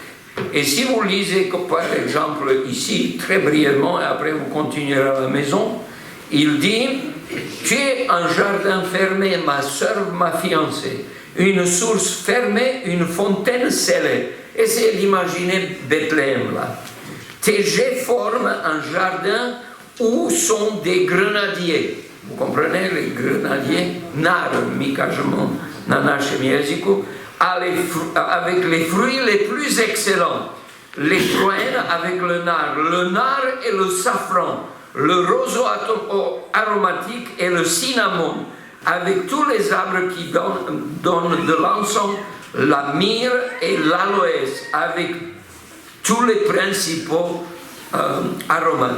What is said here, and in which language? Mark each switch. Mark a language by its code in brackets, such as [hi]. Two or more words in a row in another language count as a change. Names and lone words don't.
[fr] Et si vous lisez, par exemple, ici, très brièvement, et après vous continuerez à la maison, il dit « Tu es un jardin fermé, ma sœur, ma fiancée, une source fermée, une fontaine scellée. » Essayez d'imaginer Bethléem là. Tes jets forment un jardin où sont des grenadiers. Vous comprenez, les grenadiers? [hr] Nar, mi kažemo na našem jeziku, [fr] avec les fruits les plus excellents. Les prunes avec le nard et le safran, le roseau aromatique et le cinnamon, avec tous les arbres qui donnent de l'encens, la myrrhe et l'aloès, avec tous les principaux aromates.